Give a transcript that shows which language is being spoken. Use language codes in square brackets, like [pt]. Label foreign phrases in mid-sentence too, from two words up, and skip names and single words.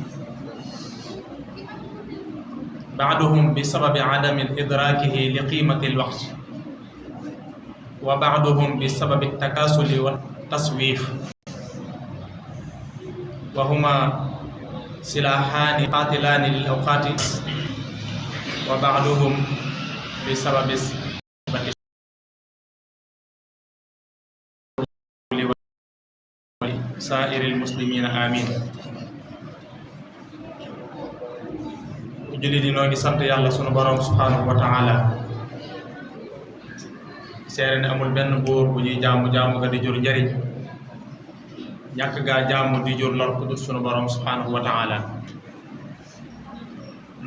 [ar] بعضهم بسبب عدم إدراكه لقيمة الوقت، وبعضهم بسبب التكاسل والتسويف، وهما سلاحان قاتلان للأوقات، وبعضهم بسبب سائر المسلمين. آمين. [wo] julli di noo ngi sant yàlla sunu borom [ar] سبحانه وتعالى, [wo] seere ne amul benn buur bu ñuy jaamu ga di jur njariñ, ñàkk gaa jaamu di jur lor ku dul sunu borom [ar] سبحانه وتعالى.